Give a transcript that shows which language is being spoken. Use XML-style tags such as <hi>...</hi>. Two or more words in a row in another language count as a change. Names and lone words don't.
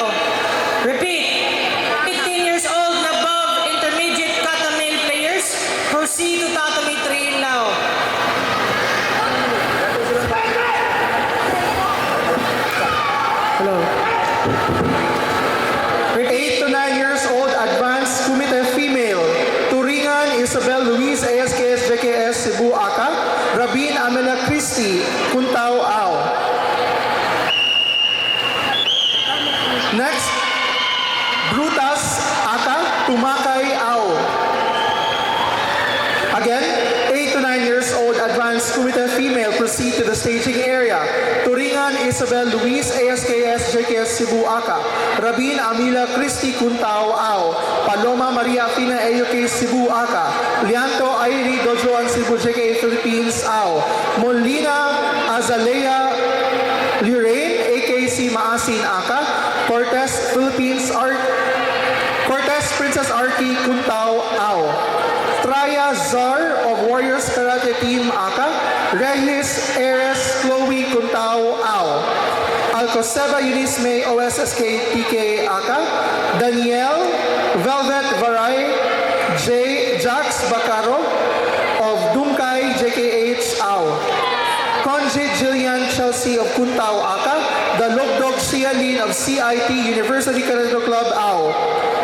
<en>Repeat, 18 years old and above intermediate Katamain players, proceed to Tatami 3 now. Hello. 8 to 9 years old advanced Kumite female. Turingan Isabel Luis ASKS JKS Cebu Aka. Rabin Amela Christie Kuntao Ao. Next, Brutas Aka Tumakay Ao. Again, 8 to 9 years old advanced Kumite female proceed to the staging area. Turingan Isabel Luis ASKS JKS Cebu Aka. Rabin Amila Christie Kuntao Ao. Paloma Maria Fina AUK Cebu Aka. Lianto Airi Dojoan Cebu JKA Philippines Ao. Molina Azalea Lirain AKC Maasin Aka. Cortez Philippines Art Cortez Princess Arki Kuntao Ao. Traya Zar of Warriors Karate Team Aka, Regis Eres Chloe Kuntao Ao, Alcoseba Eunice May OSSK PK Aka, Danielle Velvet Varay Jax Bacaro of Dumkai JKH Ao, Conjit Jillian Chelsea of Kuntao Aka, the Logdog Sialin of CIT University Karate Club Ao.</en>